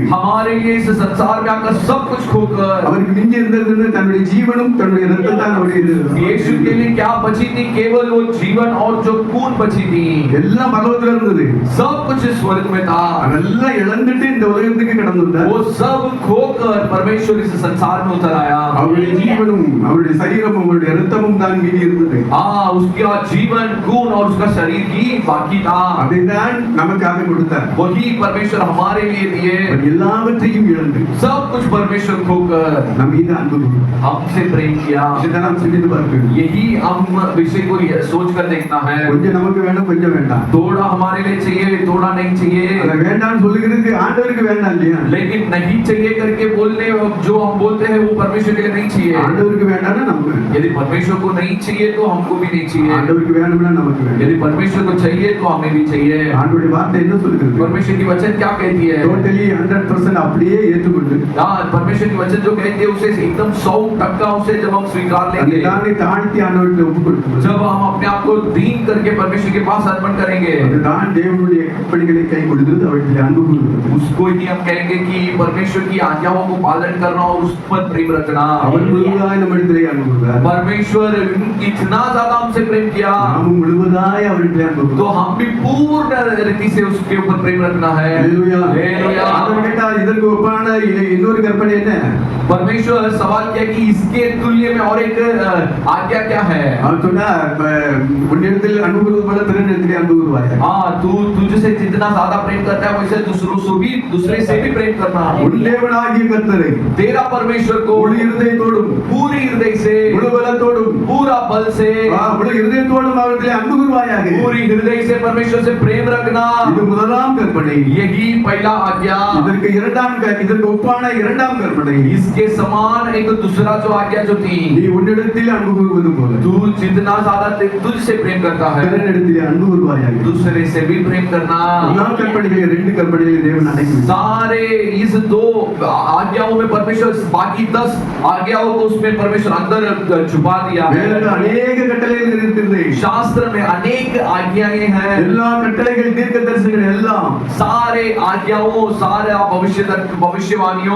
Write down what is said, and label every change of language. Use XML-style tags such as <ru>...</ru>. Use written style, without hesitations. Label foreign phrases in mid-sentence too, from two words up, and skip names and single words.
<hi>हमारे लिए इस संसार में आकर सब कुछ खोकर,</hi> <ta>அவருக்கு மிஞ்சி இருந்தது தன்னுடைய ஜீவனும் தன்னுடைய ரத்தம் தான் அவருடைய.</ta> <hi>यीशु के लिए क्या बची थी? केवल वो जीवन और जो खून बची थी।</hi> <ta>எல்லாம் பரலோகத்துல இருந்தது.</ta> <hi>सब कुछ स्वर्ग में था।</hi> <ta>அதெல்லாம் இழந்துட்டு இந்த உலகத்துக்கு கடந்து வந்தார்.</ta> <hi>वो सब खोकर परमेश्वर इस संसार में उतर आया।</hi> <ta>அவருடைய ஜீவனும் அவருடைய சரீரமும் அவருடைய ரத்தமும் தான் மீதி இருந்தது.</ta> <hi>उसका जीवन, खून और उसका शरीर ही बाकी था।</hi> <ta>அதை தான் நமக்காக கொடுத்தார்.</ta> <hi>वही परमेश्वर हमारे लिए दिए।</hi> <ta>எல்லாவற்றையும் இழந்து</ta> <hi>सब कुछ परमेश्वर खोकर</hi> <ta>நம் மீது அன்பு கூர்ந்தார்.</ta> <hi>हमसे प्रेम किया।</hi> <ta>இதை நாம் சிந்தித்து பார்க்கணும்.</ta> <hi>यही हम विषय को सोच कर देखना है।</hi> <ta>கொஞ்சம் நமக்கு வேணும், கொஞ்சம் வேண்டாம்.</ta> <hi>थोड़ा हमारे लिए चाहिए, थोड़ा नहीं चाहिए।</hi> <ta>அதை வேண்டாம்னு சொல்லுகிறது ஆண்டவருக்கு வேண்டாம் இல்லையா?</ta> <hi>लेकिन नहीं चाहिए करके बोलने जो हम बोलते हैं वो परमेश्वर के लिए नहीं चाहिए।</hi> <ta>ஆண்டவருக்கு வேண்டாம்னா நமக்கு வேண்டாம்.</ta> <hi>यदि परमेश्वर को नहीं चाहिए तो हमको भी नहीं चाहिए।</hi> <ta>ஆண்டவருக்கு வேணும்னா நமக்கு வேண்டாம்.</ta> <hi>यदि परमेश्वर को चाहिए तो हमें भी चाहिए।</hi> <ta>ஆண்டவருடைய வார்த்தை என்ன சொல்லுகிறது?</ta> <hi>परमेश्वर की वचन क्या कहती है?</hi> <ta>டோட்டலி 100% அப்படியே ஏற்றுக்கொண்டு,</ta> <hi>परमेश्वर की वचन जो कहती है उसे एकदम 100% उसे जब हम स्वीकार</hi> <ta>அதை</ta> <hi>लेंगे,</hi> <ta>தானே தாழ்த்தி ஆண்டவருக்கு ஒப்பு கொடுக்கணும்.</ta> <hi>जब हम अपने आप को दीन करके परमेश्वर के पास अर्पण करेंगे,</hi> <ta>அதுதான் தேவனுடைய கற்பனைகளை கைக்கொள்கிறது, அவற்றில் அன்பு கூறுகிறது.</ta> <hi>उसको ही हम कहेंगे कि परमेश्वर की आज्ञाओं को पालन करना और उस पर प्रेम रखना।</hi> <ta>அவர் முழுவதாய் நம்மிடத்திலே அன்பு கூறுகிறார்.</ta> <hi>परमेश्वर इतना ज्यादा हमसे प्रेम किया</hi> <ta>நாமும் முழுவதாய் அவரிடத்திலே அன்பு</ta> <hi>तो</hi> <ta>கூறுகிறோம்.</ta> <hi>हम भी पूर्ण रीति से उसके ऊपर प्रेम रखना है।</hi> <ta>ஹல்லேலூயா. ஹல்லேலூயா. ஆண்டவர் கேட்டார், இதற்கு ஒப்பான இன்னொரு கற்பனை என்ன?</ta> <hi>परमेश्वर सवाल किया कि इसके तुल्य में और एक आज्ञा क्या है?</hi> <ta>அவர் சொன்னார், உன்னிடத்தில் அன்பு கூறுவது போல பிறனிடத்திலே அன்பு கூறுவாயாக.</ta> <hi>तू तुझसे जितना ज्यादा प्रेम करता है वैसे दूसरे से भी प्रेम करना।</hi> <ta>உன் தேவனாகிய கர்த்தரை</ta> <hi>तेरा परमेश्वर को</hi> <ta>முழு இருதயத்தோடும்,</ta> <hi>पूरी हृदय से,</hi> <ta>முழு பலத்தோடும்,</ta> <hi>पूरा बल से,</hi> <ta>முழு இருதயத்தோடும் அவரிடத்திலே அன்பு கூறுவாயாக.</ta> <hi>पूरी हृदय से परमेश्वर से प्रेम रखना।</hi> <ta>இது முதலாம் கற்பனை.</ta> <hi>यही पहला आज्ञा।</hi> <ta>இதற்கு ஒப்பான இரண்டாம் கற்பனை,</ta> <hi>इसके समान एक दूसरा जो आज्ञा जो थी,</hi> <ta>நீ உன்னிடத்தில் அன்பு கூறுவது போல</ta> <hi>तू जितना ज्यादा तुझसे प्रेम करता है</hi> <ta>பிறனிடத்திலே अன்பு கூறுவாயாக.</ta> <hi>दूसरे से भी प्रेम करना।</hi> <ta>எல்லா கற்பனைகளை, ரெண்டு கற்பனைகளை தேவன் அடக்கி</ta> <hi>सारे इस 2 आज्ञाओं में परमेश्वर बाकी 10 आज्ञाओं को उसमें परमेश्वर अंदर छुपा दिया है।</hi> <ta>வேதத்தில் अनेक கட்டளைகள் இருக்கிறது.</ta> <hi>शास्त्र में अनेक आज्ञाएं हैं।</hi> <ta>எல்லா கட்டளைகள், தீர்க்க தரிசனங்கள் எல்லாம்</ta> <hi>सारे आज्ञाओं, सारे भविष्यवाणियों</hi>